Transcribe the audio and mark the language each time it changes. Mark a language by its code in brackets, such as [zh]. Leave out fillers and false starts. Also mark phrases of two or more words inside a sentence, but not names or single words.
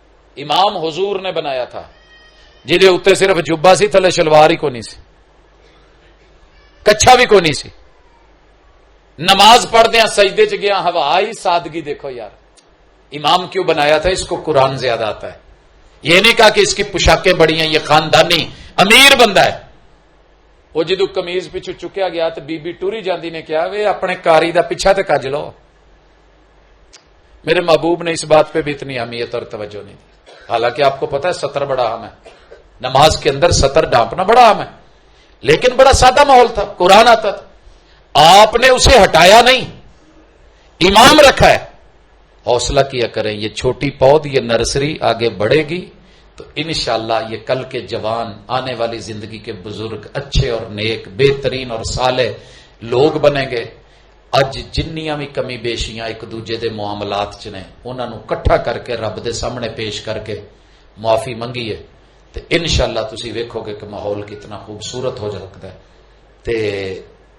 [ur] امام حضور نے بنایا تھا [pa] جہدے اتنے صرف جبا سی تھلے شلوار ہی کونی سی کچھا بھی کونی سی نماز پڑھدیا سجدے چ گیا ہوائی سادگی دیکھو یار [ur] امام کیوں بنایا تھا اس کو قرآن زیادہ آتا ہے یہ نہیں کہا کہ اس کی پوشاکیں بڑی ہیں یہ خاندانی امیر بندہ ہے [pa] وہ جدو کمیز پیچھو چکیا گیا تو بی بی ٹوری جاندی نے کیا وے اپنے کاری دا پیچھا تے کج لو [ur] میرے محبوب نے اس بات پہ بھی اتنی اہمیت اور توجہ نہیں دی حالانکہ آپ کو پتا ہے سطر بڑا اہم ہے نماز کے اندر سطر ڈانپنا بڑا اہم ہے لیکن بڑا سادہ ماحول تھا قرآن آتا تھا آپ نے اسے ہٹایا نہیں امام رکھا ہے حوصلہ کیا کریں یہ چھوٹی پود یہ نرسری آگے بڑھے گی تو انشاءاللہ یہ کل کے جوان آنے والی زندگی کے بزرگ اچھے اور نیک بہترین اور صالح لوگ بنیں گے [pa] اج جنیاں بھی کمی بیشیاں ایک دوجے دے معاملات چ نے انہاں نو کٹھا کر کے رب دے سامنے پیش کر کے معافی منگی ہے تو انشاءاللہ تسی ویکھو گے کہ ماحول کتنا خوبصورت ہو سکتا ہے تے